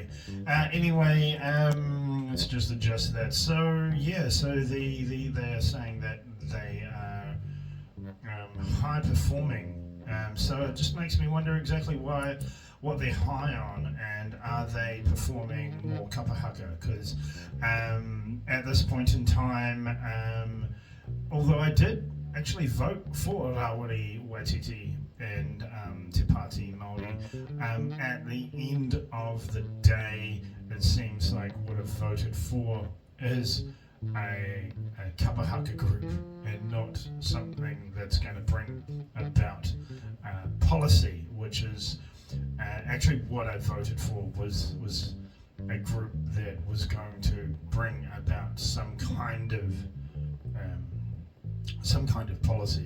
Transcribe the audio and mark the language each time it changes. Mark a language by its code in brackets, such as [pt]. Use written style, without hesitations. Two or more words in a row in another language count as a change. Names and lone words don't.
[en] Anyway, let's just adjust that. So yeah, they are saying that they are high performing. So it just makes me wonder exactly why what they're high on, and are they performing more [mi] kapa haka? [en] Because at this point in time, although I did actually vote for Rawiri Waititi and Te Pāti Māori, at the end of the day, it seems like what I've voted for is a [mi] kapa haka [en] group and not something that's going to bring about policy, which is actually what I voted for was a group that was going to bring about some kind of policy.